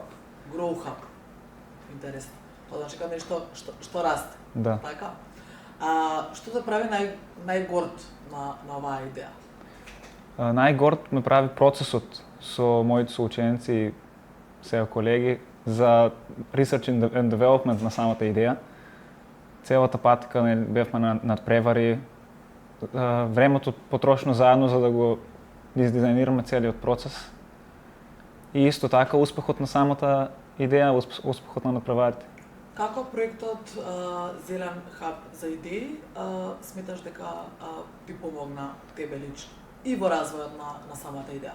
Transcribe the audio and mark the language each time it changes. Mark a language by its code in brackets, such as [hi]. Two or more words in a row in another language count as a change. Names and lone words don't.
[mk] Grow Hub. Интересно. Тоа значи како нешто што расте. Да. Така. Што те прави најгорд на оваа идеја? Најгорд ме прави процесот со моите соученици и сега колеги за [en] research and development [mk] на самата идеја. Целата патка бевме над превари, времето потрошено заедно за да го издизајнираме целиот процес. И исто така успехот на самата идеја, успехот на направарите. Како проектот Зелен хаб за идеи сметаш дека ти помогна тебе лично и во развојот на самата идеја?